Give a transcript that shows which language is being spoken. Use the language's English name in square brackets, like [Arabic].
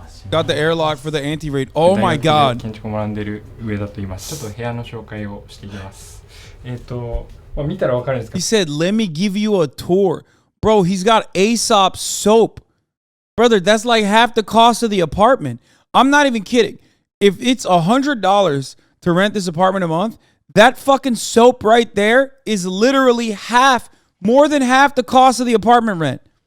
[English] Got the airlock for the anti-raid. Oh my god. [Japanese] 建築を学んでる上田と言います。ちょっと部屋の紹介をしていきます。まあ、見たらわかるんですけど。 [English] He said, let me give you a tour. Bro, he's got Aesop soap. Brother, that's like half the cost of the apartment. I'm not even kidding. If it's $100 to rent this apartment a month, that fucking soap right there is literally more than half the cost of the apartment rent.